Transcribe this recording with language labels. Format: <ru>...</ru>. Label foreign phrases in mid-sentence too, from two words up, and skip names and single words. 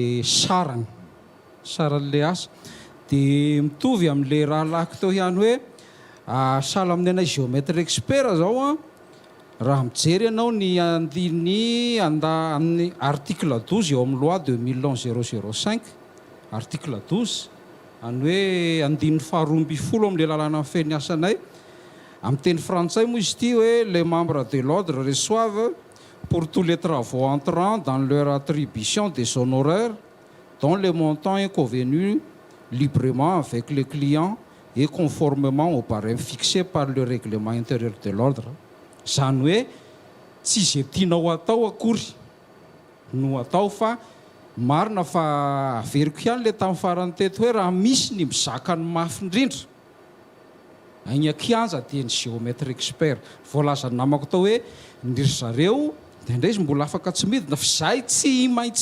<mg>saran'le asa de mitovy amin'le raha lako teo ihany hoe sala amin'ny anay</mg> <fr>géomètre expert</fr> <mg>zao a raha mijery ianao ny andiny amin'ny article 12 eo amin'ny loi 2011-005 article 12 any hoe andinin'ny faharoambifolo amin'le lalàna amin'ny feny asanay amin'ny teny frantsay moa izy ity hoe</mg> <fr>les membres de l'ordre reçoivent pour tous les travaux entrant dans leur attribution des honoraires dont les montants est convenu librement avec les clients et conformément au barème fixé par le règlement intérieur de l'ordre.</fr> <mg>Zany hoe tsy zay tianao atao akory no atao fa marina fa averiko ihany le tamin'ny farany teto hoe raha misy ny mizaka ny mafy indrindra agny akianja dia ny</mg> <fr>géomètre expert</fr> <mg>voalaza ny namako tao hoe ndry zareo de indray izy mbola afaka tsy midina fa zahay tsy maintsy</mg>